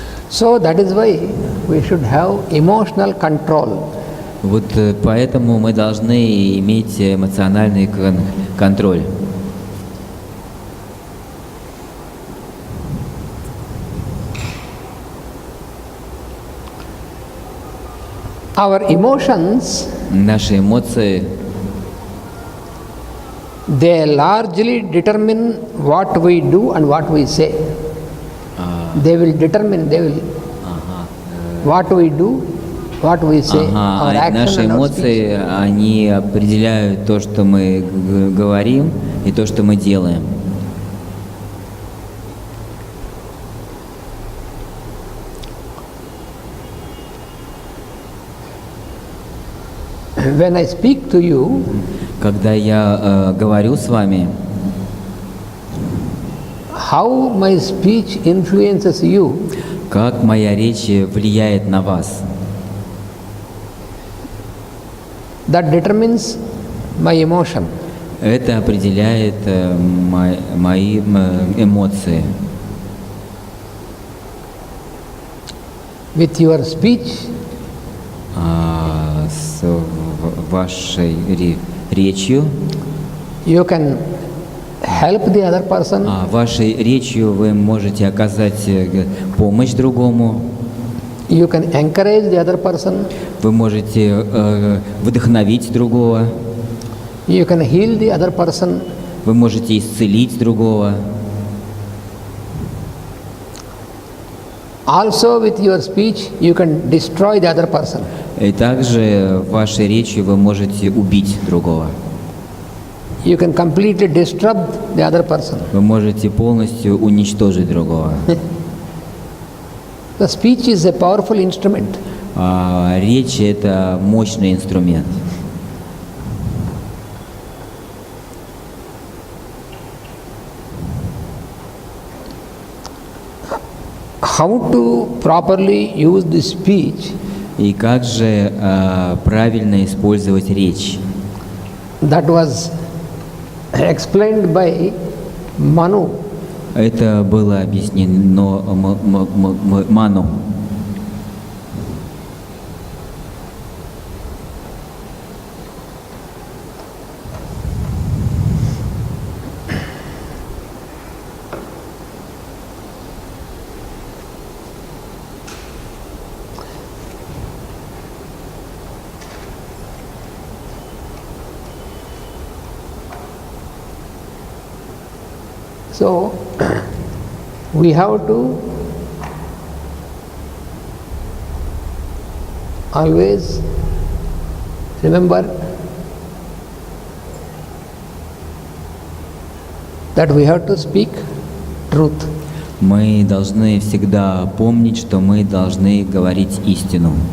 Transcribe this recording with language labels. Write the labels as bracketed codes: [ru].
[en] So that is why we should have emotional control. [ru] Вот поэтому мы должны иметь эмоциональный контроль. [en] Our emotions, [ru] Наши эмоции, [en] they largely determine what we do and what we say. They will determine, what we do, what we say, our action [ru] наши [en] and our speech. [ru] эмоции, они определяют то, что мы говорим, и то, что мы делаем. [en] When I speak to you, [ru] Когда я говорю с вами, [en] how my speech influences you, [ru] как моя речь влияет на вас, [en] that determines my emotion. [ru] это определяет мои эмоции. [en] With your speech, [ru] С вашей речью, [en] you can help the other person, [ru] вашей речью вы можете оказать помощь другому, [en] you can encourage the other person, [ru] вы можете вдохновить другого, [en] you can heal the other person, [ru] вы можете исцелить другого. [en] also with your speech you can destroy the other person. [ru] И также вашей речью вы можете убить другого. [en] You can completely disrupt the other person. [ru] Вы можете полностью уничтожить другого. [en] The speech is a powerful instrument. [ru] Речь – это мощный инструмент. [en] How to properly use the speech? [ru] И как же правильно использовать речь? [en] That was explained by Manu. [ru] Это было объяснено Ману. [en] So we have to always remember that we have to speak truth. [ru] Мы должны всегда помнить, что мы должны говорить истину.